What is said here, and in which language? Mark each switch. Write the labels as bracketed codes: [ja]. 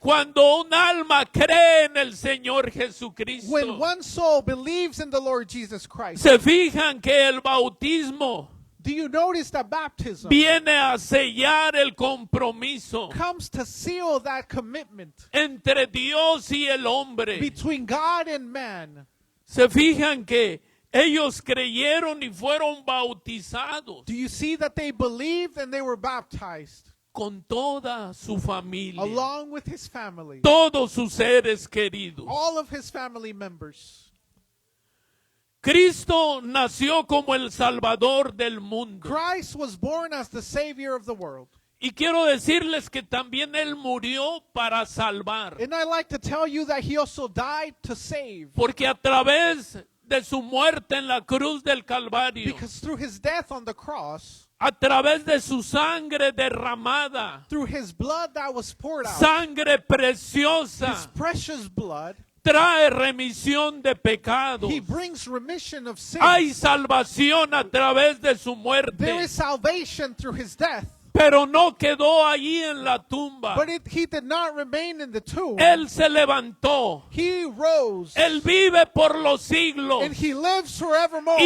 [es] Cuando un alma cree en el Señor Jesucristo. [en] When one soul believes in the Lord Jesus Christ. [es] Se fijan que el bautismo [en] Do you notice that baptism [es] viene a sellar el compromiso [en] comes to seal that commitment [es] entre Dios y el hombre? [en] between God and man? [es] Se fijan que ellos creyeron y fueron bautizados [en] Do you see that they believed and they were baptized [es] con toda su familia, [en] along with his family, [es] todos sus seres queridos. [en] all of his family members? [es] Cristo nació como el Salvador del mundo. [en] Christ was born as the Savior of the world. [es] Y quiero decirles que también Él murió para salvar. [en] And I like to tell you that he also died to save. [es] Porque a través de su muerte en la cruz del Calvario, [en] Because through his death on the cross, [es] a través de su sangre derramada, [en] through his blood that was poured out, [es] sangre [en] his [es] preciosa, [en] precious blood, [es] trae remisión de pecados. [en] he brings remission of sins. [es] Hay salvación a través de su [en] There [es] muerte. [en] is salvation through his death. [es] Pero no quedó allí en la tumba. [en] But he did not remain in the tomb. [es] Él se levantó. [en] He rose. [es] Él vive por los siglos. [en] And he lives forevermore.